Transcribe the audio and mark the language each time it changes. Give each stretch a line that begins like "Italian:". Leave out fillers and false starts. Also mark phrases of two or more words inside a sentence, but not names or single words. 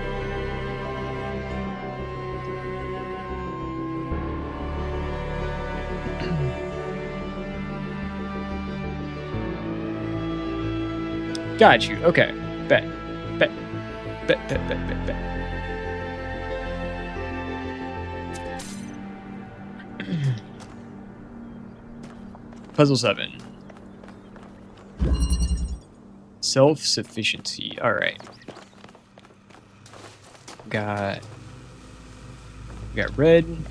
English: Got you. Okay. Bet. Bet. Bet, bet, bet, bet, bet. Puzzle 7. Self-sufficiency. Alright. Got red.